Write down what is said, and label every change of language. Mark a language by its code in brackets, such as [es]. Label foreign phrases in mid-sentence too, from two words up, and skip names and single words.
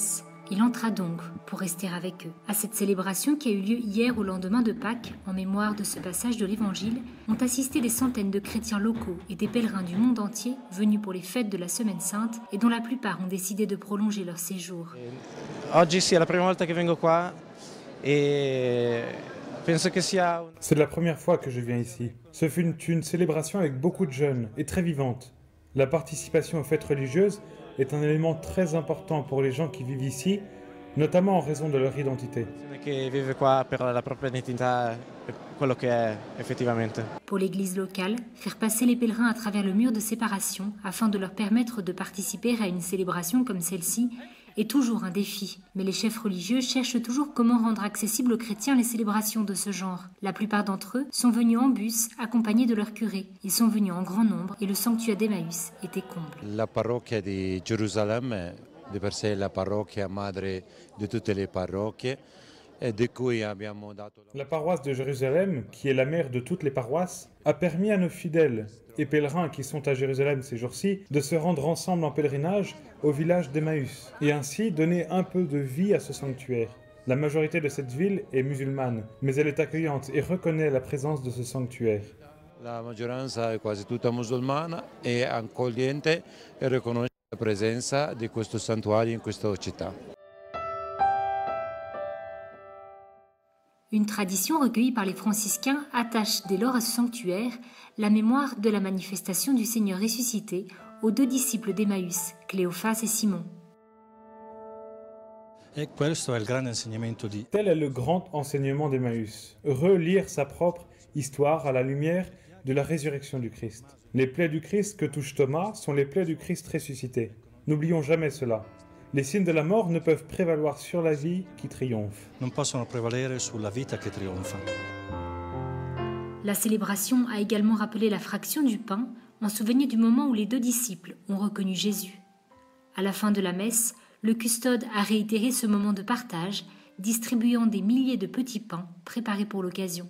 [fr] » Il entra donc pour rester avec eux. À cette célébration qui a eu lieu hier au lendemain de Pâques, en mémoire de ce passage de l'Évangile, ont assisté des centaines de chrétiens locaux et des pèlerins du monde entier venus pour les fêtes de la Semaine Sainte et dont la plupart ont décidé de prolonger leur séjour. [it] Oggi è la prima volta che vengo qua e penso che sia. [fr] C'est la première fois que je viens ici. Ce fut une célébration avec beaucoup de jeunes et très vivante. La participation aux fêtes religieuses est un élément très important pour les gens qui vivent ici, notamment en raison de leur identité. Pour l'Église locale, faire passer les pèlerins à travers le mur de séparation afin de leur permettre de participer à une célébration comme celle-ci est toujours un défi. Mais les chefs religieux cherchent toujours comment rendre accessibles aux chrétiens les célébrations de ce genre. La plupart d'entre eux sont venus en bus, accompagnés de leur curé. Ils sont venus en grand nombre et le sanctuaire d'Emmaüs était comble. [it] La parrocchia di Gerusalemme, di per sé la parrocchia madre di tutte le parrocchie, e di cui abbiamo dato. [fr] La paroisse de Jérusalem, qui est la mère de toutes les paroisses, a permis à nos fidèles et pèlerins qui sont à Jérusalem ces jours-ci de se rendre ensemble en pèlerinage au village d'Emmaüs et ainsi donner un peu de vie à ce sanctuaire. La majorité de cette ville est musulmane, mais elle est accueillante et reconnaît la présence de ce sanctuaire. [it] La maggioranza è quasi tutta musulmana e accogliente e riconosce la presenza di questo santuario in questa città. [fr] Une tradition recueillie par les franciscains attache dès lors à ce sanctuaire la mémoire de la manifestation du Seigneur ressuscité aux deux disciples d'Emmaüs, Cléophas et Simon. Tel est le grand enseignement d'Emmaüs. Relire sa propre histoire à la lumière de la résurrection du Christ. Les plaies du Christ que touche Thomas sont les plaies du Christ ressuscité. N'oublions jamais cela. Les signes de la mort ne peuvent prévaloir sur la vie qui triomphe. [it] Non possono prevalere sulla vita che trionfa. [fr] La célébration a également rappelé la fraction du pain en souvenir du moment où les deux disciples ont reconnu Jésus. À la fin de la messe, le custode a réitéré ce moment de partage, distribuant des milliers de petits pains préparés pour l'occasion.